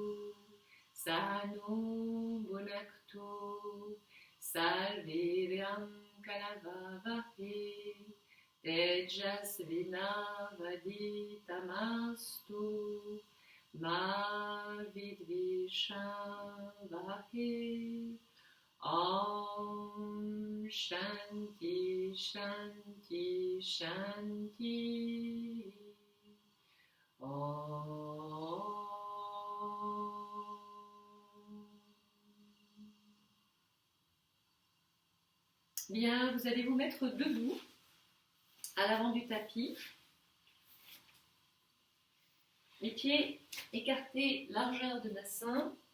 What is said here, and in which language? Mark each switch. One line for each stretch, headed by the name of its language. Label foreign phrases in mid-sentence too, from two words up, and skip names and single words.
Sanskrit: सहनो भुनक्तु सल्वेर्यम् कलववहे तेजस्विनवधितमस्तु मा विद्विषावहे. ॐ शान्ति शान्ति शान्ति.
French: Bien, vous allez vous mettre debout à l'avant du tapis, les pieds écartés, largeur de bassin.